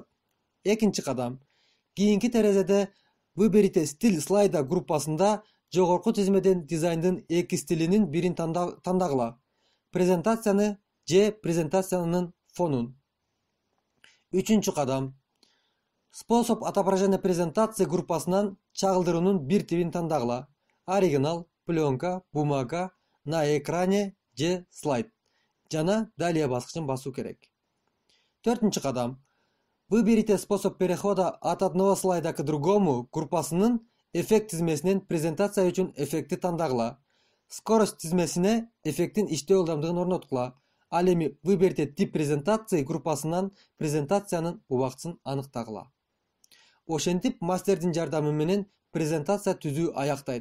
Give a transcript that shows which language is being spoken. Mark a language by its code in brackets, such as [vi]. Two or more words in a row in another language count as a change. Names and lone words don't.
[ky] Экинчи кадам: кийинки терезеде [ru] выберите стиль слайда [ky] группасында жогорку тизмеден дизайндын эки стилинин бирин тандагыла. Презентацияны же презентациянын фонун. Үчүнчү кадам: [ru] способ отображения презентации [ky] группасынан чагылдыруунун бир типин тандагыла. Оригинал, [ru] пленка, бумага, на экране же слайд. [ky] Жана далее баскычын басуу керек. Төртүнчү кадам: [ru] выберите способ перехода от одного слайда к другому [ky] группасынын эффект тизмесинен презентация үчүн эффектти тандагыла. Скорость тизмесине эффекттин иштөө ылдамдыгын орноткула. Ал эми [ru] выберите тип презентации [ky] группасынан презентациянын убактысын аныктагыла. Ошентип мастердин жардамы менен презентация түзүү аяктайт.